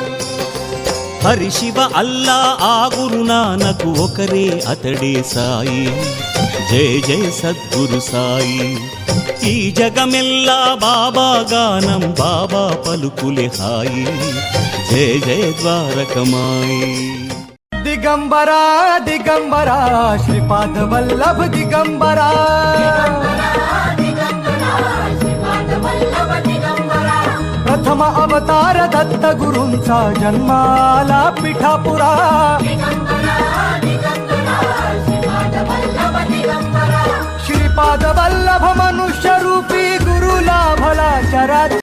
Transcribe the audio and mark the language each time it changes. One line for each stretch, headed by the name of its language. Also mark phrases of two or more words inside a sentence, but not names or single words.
Telugu: హరి శివ అల్లా ఆ గురు నానకు ఒకరే అతడే సాయి జయ జయ సద్గురు సాయి ఈ జగమెల్లా బాబా గానం బాబా పలుకులే హాయి జయ జయ ద్వారకమాయి
Marathi: दिगंबरा दिगंबरा श्रीपाद वल्लभ दिगंबरा प्रथम अवतार दत्त गुरूंचा जन्माला पिठापुरा श्रीपाद वल्लभ मनुष्य रूपी गुरु लाभला चरा